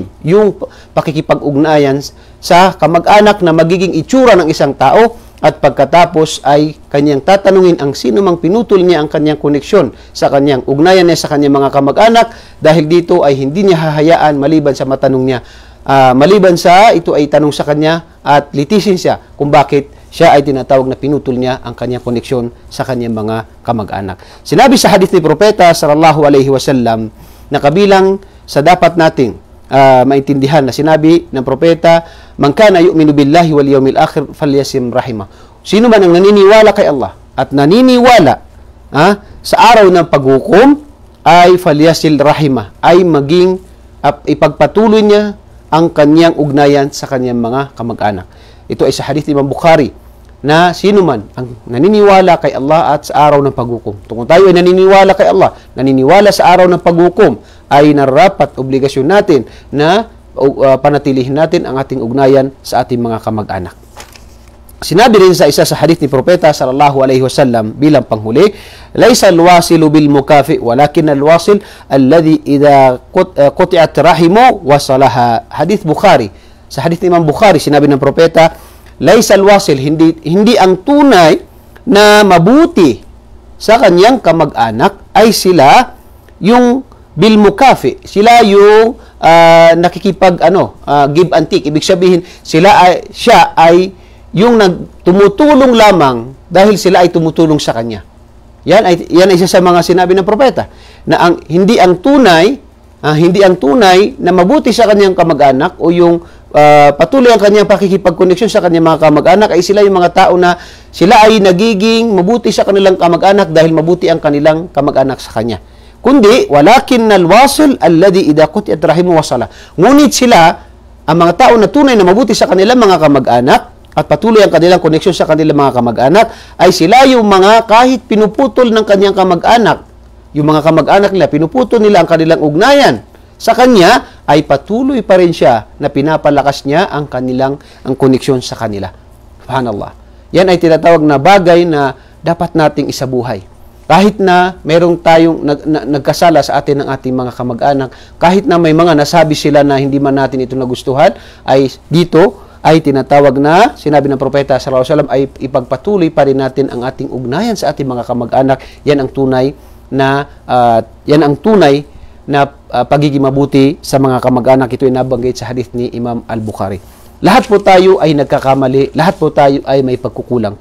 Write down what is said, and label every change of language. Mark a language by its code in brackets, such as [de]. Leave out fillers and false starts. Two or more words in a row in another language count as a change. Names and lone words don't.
[tl] yung pakikipag-ugnayan sa kamag-anak na magiging itsura ng isang tao, at pagkatapos ay kanyang tatanungin ang sino mang pinutol niya ang kanyang koneksyon sa kanyang ugnayan niya sa kanyang mga kamag-anak, dahil dito ay hindi niya hahayaan maliban sa matanong niya, maliban sa ito ay tanong sa kanya at litisin siya kung bakit siya ay tinatawag na pinutol niya ang kanyang koneksyon sa kanyang mga kamag-anak. Sinabi sa hadith ni Propeta [ar] صلى الله عليه وسلم [tl] na kabilang sa dapat nating maintindihan na sinabi ng propeta, [ar] من كان يؤمن بالله واليوم الآخر فليصل رحمه. [tl] Sino man ang naniniwala kay Allah at naniniwala sa araw ng paghukom, ay [ar] فليصل رحمه, [tl] ay maging ipagpatuloy niya ang kanyang ugnayan sa kanyang mga kamag-anak. Ito ay sa hadith ni Imam Bukhari na sino man ang naniniwala kay Allah at sa araw ng paghukom. Kung tayo ay naniniwala kay Allah, naniniwala sa araw ng paghukom, ay narapat obligasyon natin na panatilihin natin ang ating ugnayan sa ating mga kamag-anak. Sinabi rin sa isa sa hadith ni Propeta [ar] صلى الله عليه وسلم [tl] bilang panghuli, [ar] ليس الواصل بالمكافئ ولكن الواصل الذي إذا قطعت رحمه وصلها. حديث البخاري. [tl] Sa hadith ni Imam Bukhari, sinabi ng propeta, [ar] ليس الواصل, [tl] hindi ang tunay na mabuti sa kanyang kamag-anak ay sila yung [ar] بالمكافئ, [tl] sila yung nakikipag [en] give and take. [tl] Ibig sabihin, siya ay yung tumutulong lamang dahil sila ay tumutulong sa kanya. Yan ay isa sa mga sinabi ng propeta na hindi ang tunay na mabuti sa kanyang kamag-anak o yung patuloy ang kanyang pakikipag-koneksyon sa kanyang mga kamag-anak ay sila yung mga tao na sila ay nagiging mabuti sa kanilang kamag-anak dahil mabuti ang kanilang kamag-anak sa kanya. Kundi, [ar] ولكن الواصل الذي إذا قطعت رحمه وصلها. [tl] Ngunit sila, ang mga tao na tunay na mabuti sa kanilang mga kamag-anak at patuloy ang kanilang koneksyon sa kanilang mga kamag-anak, ay sila yung mga kahit pinuputol ng kanyang kamag-anak, yung mga kamag-anak nila, pinuputol nila ang kanilang ugnayan sa kanya, ay patuloy pa rin siya na pinapalakas niya ang koneksyon sa kanila. Subhanallah. Yan ay tinatawag na bagay na dapat nating isabuhay. Kahit na merong tayong nagkasala sa atin ng ating mga kamag-anak, kahit na may mga nasabi sila na hindi man natin ito nagustuhan, ay dito ay tinatawag na, sinabi ng propeta [ar] صلى الله عليه وسلم, [tl] ay ipagpatuloy pa rin natin ang ating ugnayan sa ating mga kamag-anak. Yan ang tunay na pagiging mabuti sa mga kamag-anak. Ito ay nabanggit sa hadith ni Imam Al-Bukhari. Lahat po tayo ay nagkakamali, lahat po tayo ay may pagkukulang.